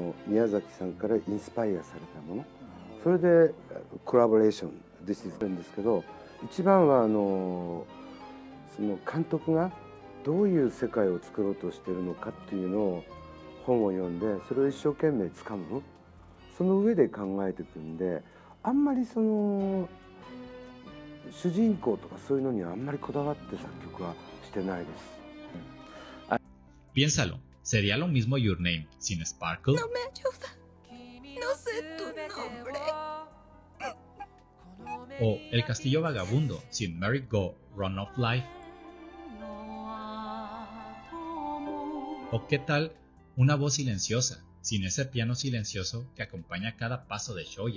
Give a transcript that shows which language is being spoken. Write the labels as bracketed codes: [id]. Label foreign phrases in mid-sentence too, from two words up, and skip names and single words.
[ja] の宮崎さんからインスパイアされたもの、それでコラボレーションでしてるんですけど、一番はその監督がどういう世界を作ろうとしているのかっていうのを本を読んで、それを一生懸命つかむ、その上で考えていくんで、あんまりその主人公とかそういうのにはあんまりこだわって作曲はしてないです。 [es] Piénsalo, ¿sería lo mismo Your Name sin Sparkle? No me ayuda. No sé tu nombre. ¿O El Castillo Vagabundo sin Merry Go Run of Life? ¿O qué tal una voz silenciosa, sin ese piano silencioso que acompaña cada paso de Shoya?